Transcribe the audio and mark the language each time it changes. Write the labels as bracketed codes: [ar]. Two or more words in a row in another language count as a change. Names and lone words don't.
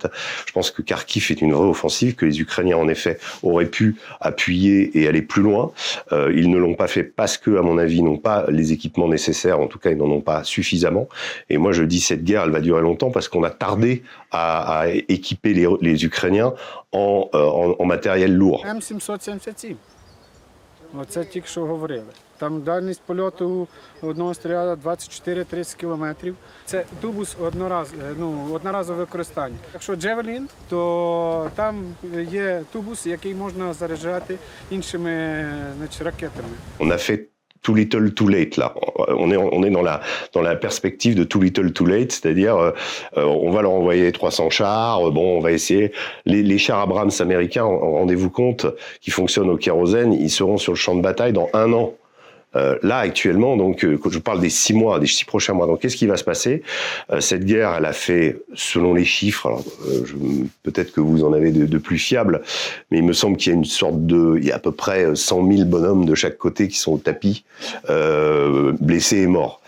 [fr] Je pense que Kharkiv est une vraie offensive, que les Ukrainiens en effet auraient pu appuyer et aller plus loin. Ils ne l'ont pas fait parce que, à mon avis, ils n'ont pas les équipements nécessaires. En tout cas, ils n'en ont pas suffisamment. Et moi, je dis cette guerre, elle va durer longtemps parce qu'on a tardé à équiper les Ukrainiens en matériel lourd. [uk] М777. Оце тільки що говорили. Там дальність польоту одного снаряда 24-30 кілометрів. Це тубус одноразове використання. Якщо Джевелін, то там є тубус, який можна заряджати іншими ракетами. [fr] On a fait [en] too little, too late, [fr] là. On est dans la perspective de [en] too little, too late, [fr] c'est-à-dire on va leur envoyer 300 chars, on va essayer... Les chars Abrams américains, rendez-vous compte, qui fonctionnent au kérosène, ils seront sur le champ de bataille dans 1 an. Là, actuellement, donc, quand je parle des 6 mois, des 6 prochains mois, donc qu'est-ce qui va se passer? Cette guerre, elle a fait, selon les chiffres, alors, peut-être que vous en avez de plus fiables, mais il me semble qu'il y a il y a à peu près 100 000 bonhommes de chaque côté qui sont au tapis, blessés et morts.